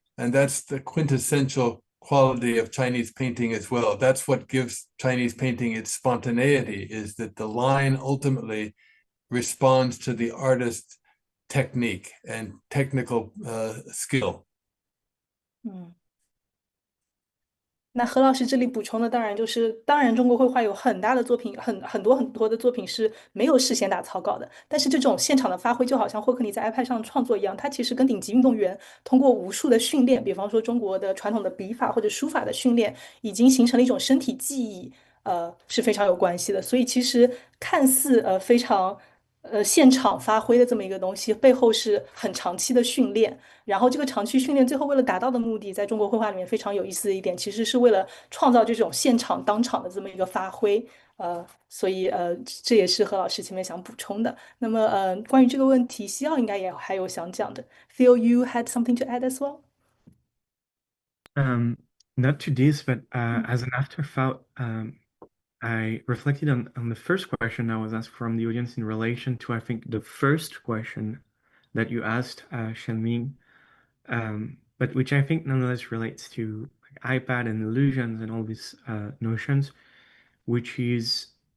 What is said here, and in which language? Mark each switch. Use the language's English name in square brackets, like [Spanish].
[English] And that's the quintessential quality of Chinese painting as well. That's what gives Chinese painting its spontaneity, is that the line ultimately responds to the artist's technique and technical skill. [Chinese] 那何老师这里补充的当然就是，当然中国绘画有很大的作品，很多的作品是没有事先打草稿的。但是这种现场的发挥，就好像霍克尼在 iPad 上创作一样，他其实跟顶级运动员通过无数的训练，比方说中国的传统的笔法或者书法的训练，已经形成了一种身体记忆，是非常有关系的。所以其实看似非常现场发挥的这么一个东西，背后是很长期的训练。然后这个长期训练最后为了达到的目的，在中国绘画里面非常有意思的一点，其实是为了创造这种现场当场的这么一个发挥。所以这也是何老师前面想补充的。那么关于这个问题，西奥应该也还有想讲的。 [English] Theo, you had something to add as well? Not to this, but as an afterthought, I reflected on the first question I was asked from the audience in relation to, I think, the first question that you asked, Xiangming, but which I think nonetheless relates to like, iPad and illusions and all these notions, which is